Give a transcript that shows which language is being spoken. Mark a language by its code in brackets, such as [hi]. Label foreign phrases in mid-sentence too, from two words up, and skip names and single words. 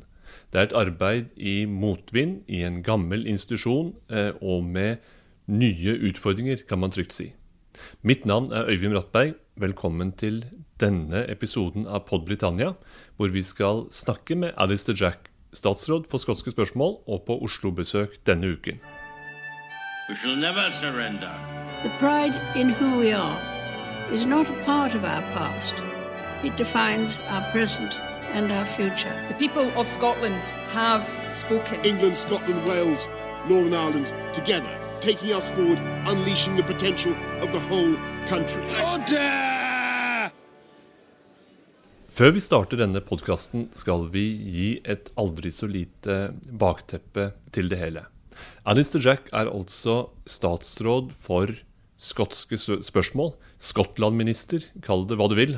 [no] Det et arbeid i motvind i en gammel institusjon og med nye utfordringer, kan man trygt si. Mitt navn Øivind Bratberg. Velkommen til denne episoden av Pod Britannia, hvor vi skal snakke med Alister Jack, statsråd for skotske spørsmål, og på Oslo-besøk denne uken. [en] We shall never surrender. The pride in who we are is not a part of our past. It defines our present and our future. The people of Scotland have spoken. England, Scotland, Wales, Northern Ireland, together, taking us forward, unleashing the potential of the whole country. [no] Før vi starter denne podcasten skal vi gi et aldri så lite bakteppe til det hele. Alister Jack altså statsråd for skotske spørsmål, Skottland-minister, kall det hva du vil.